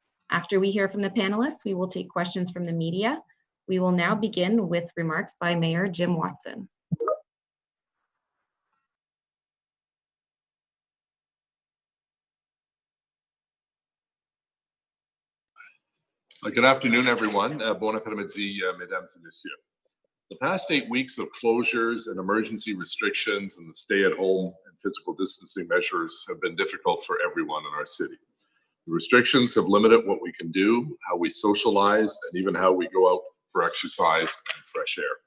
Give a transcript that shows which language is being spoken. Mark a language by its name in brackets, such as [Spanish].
[English] After we hear from the panelists, we will take questions from the media. We will now begin with remarks by Mayor Jim Watson. Good afternoon, everyone. [French] Bon après-midi, mesdames et messieurs. [English] The past 8 weeks of closures and emergency restrictions and the stay-at-home and physical distancing measures have been difficult for everyone in our city. The restrictions have limited what we can do, how we socialize, and even how we go out for exercise and fresh air.